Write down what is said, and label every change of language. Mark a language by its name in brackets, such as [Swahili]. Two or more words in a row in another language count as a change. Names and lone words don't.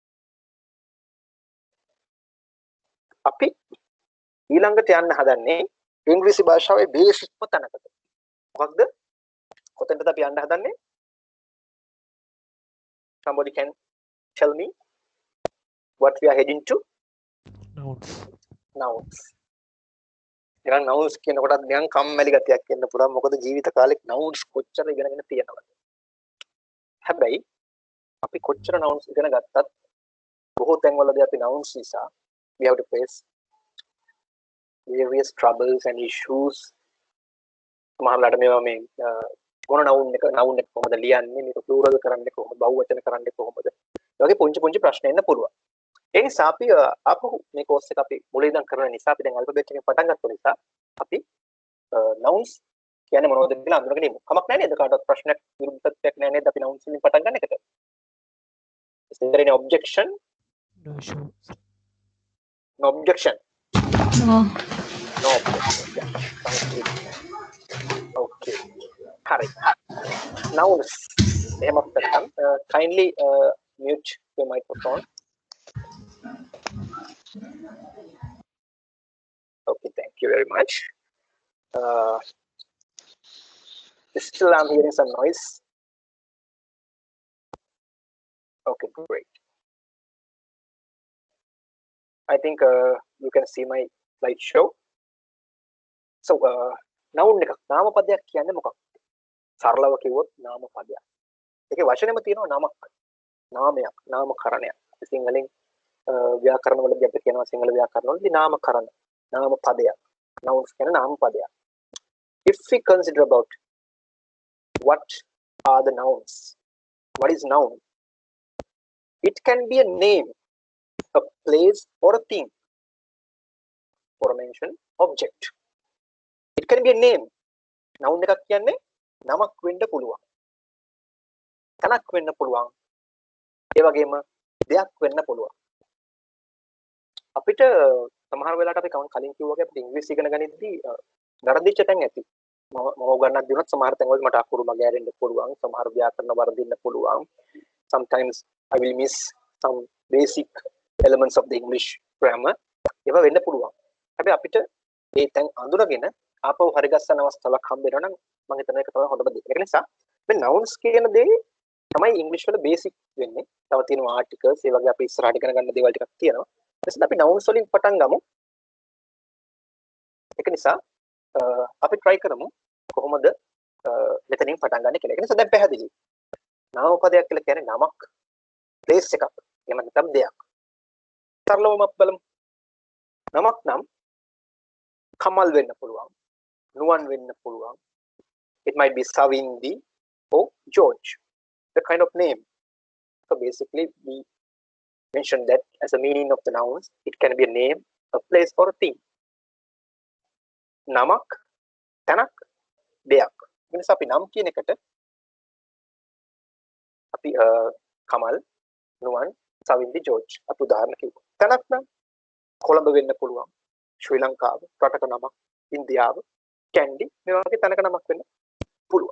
[Sinhala] අපි ඊළඟට යන්න හදන්නේ ඉංග්‍රීසි භාෂාවේ බේසික්ම තැනකට. මොකක්ද? කොතෙන්ද අපි යන්න හදන්නේ? [English] Somebody can tell me what we are heading to? Nouns. Nouns. [Sinhala] නිකන් nouns කියනකොටත් නිකන් කම්මැලි ගතියක් එන්න පුළුවන්. මොකද ජීවිත කාලෙක nouns කොච්චර ඉගෙනගෙන තියෙනවද? හැබැයි අපි කොච්චර nouns ඉගෙන ගත්තත් බොහෝ තැන්වලදී අපි nouns නිසා [English] we have to face various troubles and issues. [Sinhala] සමහරවිට මේවා මේ මොන noun එක කොහොමද ලියන්නේ, මේක plural කරන්නේ කොහොමද, බහුවචන කරන්නේ කොහොමද? ඒ වගේ පුංචි ප්‍රශ්න එන්න පුළුවන්. ඒ නිසා අපි අපහු මේ course එක අපි මුලින් ඉඳන් කරන නිසා අපි දැන් alphabet එකෙන් පටන් ගත්ත නිසා අපි nouns කියන්නේ මොනවද කියලා අඳුනගෙන ඉමු. කමක් නැහැ නේද? කාටවත් ප්‍රශ්නයක් විරුද්ධත්වයක් නැහැ නේද? අපි nouns වලින් පටන් ගන්න එකට. [English] Is there any objection? No issues. No objection. No. No objection. Yeah. Sounds good. Okay. Hari. Nouns. Kindly mute your microphone. Okay, thank you very much. Still I'm hearing some noise. Okay, great. I think you can see my slideshow. [Sinhala] So, noun එක නාමපදයක් කියන්නේ මොකක්ද? සරලව කිව්වොත් නාමපදයක්. ඒකේ වචනේම තියෙනවා නමක්. නාමයක්, නාමකරණයක්. සිංහලෙන් ව්‍යාකරණ වලදී අපි කියනවා සිංහල ව්‍යාකරණ වලදී නාමකරණ, නාමපදයක්. Nouns කියන්නේ නාමපදයක්. [English] If we consider about what are the nouns? What is noun? It can be a name, a place or a thing, or a mention object. It can be a name. Noun [Sinhala] එකක් කියන්නේ නමක් වෙන්න පුළුවන්. තැනක් වෙන්න පුළුවන්. ඒ වගේම දෙයක් වෙන්න පුළුවන්. අපිට සමහර වෙලාවට අපි කලින් කිව්වා වගේ අපිට ඉංග්‍රීසි ඉගෙන ගනිද්දී වැරදිච්ච තැන් ඇති. මම උගන්නක් දුන්නත් සමහර තැන්වල මට අකුරු මගහැරෙන්න පුළුවන්. සමහර ව්‍යාකරණ වර්ධින්න පුළුවන්. [English] Sometimes I will miss some basic elements of the English grammar. [Sinhala] ඒවා වෙන්න පුළුවන්. හැබැයි අපිට මේ තැන් අඳුනගෙන ආපහු හරි ගස්සන අවස්ථාවක් හම්බ වෙනවා නම් මම හිතන එක තමයි හොඳම දේ. ඒක නිසා මේ nouns කියන දේ තමයි ඉංග්‍රීසි වල බේසික් වෙන්නේ. තව තියෙනවා articles, ඒ වගේ අපි ඉස්සරහට ඉගෙන ගන්න දේවල් ටිකක් තියෙනවා. ඊට අපි nouns වලින් පටන් ගමු. ඒක නිසා අපි try කරමු කොහොමද මෙතනින් පටන් ගන්න කියලා. ඒක නිසා දැන් පැහැදිලි. නාමපදයක් කියලා කියන්නේ නමක්, place එකක්. එහෙම නැත්නම් දෙයක්. සරලවම අපි බලමු. නමක් නම් කමල් වෙන්න පුළුවන්. නුවන් වෙන්න පුළුවන්. [English] It might be Savindi or George, the kind of name. So basically we mentioned that as a meaning of the nouns, it can be a name, a place or a thing. [Sinhala] නමක්, තැනක්, දෙයක්. Means අපි නම් කියන එකට අපි කමල්, නුවන්, සවින්දි, ජෝර්ජ් අපි උදාහරණ කිව්වා. තැනක් නම් කොළඹ වෙන්න පුළුවන්. ශ්‍රී ලංකාව, රටක නමක්, ඉන්දියාව, කැන්ඩි මේ වගේ තැනක නමක් වෙන්න පුළුවන්.